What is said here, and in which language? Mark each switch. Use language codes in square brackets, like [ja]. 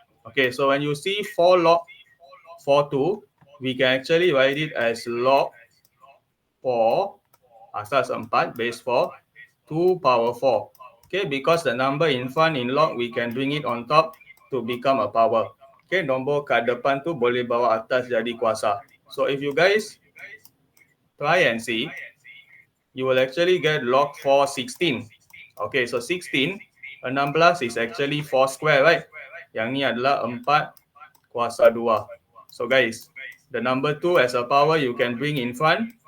[en] Okay, so when you see 4 log 4, 2, we can actually write it as log 4, asas 4, base 4, 2 power 4. Okay, because the number in front in log, we can bring it on top to become a power. [ms] Okay, nombor kat depan tu boleh bawa atas jadi kuasa. [en] So if you guys try and see, you will actually get log 4, 16. Okay, so 16, 16 is actually 4 square, right? [ms] Yang ni adalah 4 kuasa 2. [en] So guys, the number 2 as a power you can bring in front.